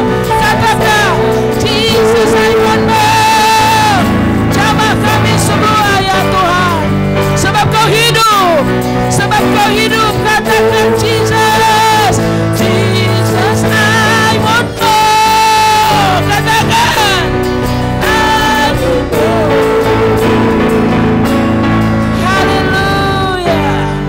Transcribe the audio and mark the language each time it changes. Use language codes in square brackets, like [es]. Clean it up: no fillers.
[en] Katakan, Jesus, I want more. [id] Jamah kami semua ya Tuhan. Sebab kau hidup, sebab kau hidup. [en] Katakan Jesus, Jesus, I want more. Katakan, I want more. Hallelujah.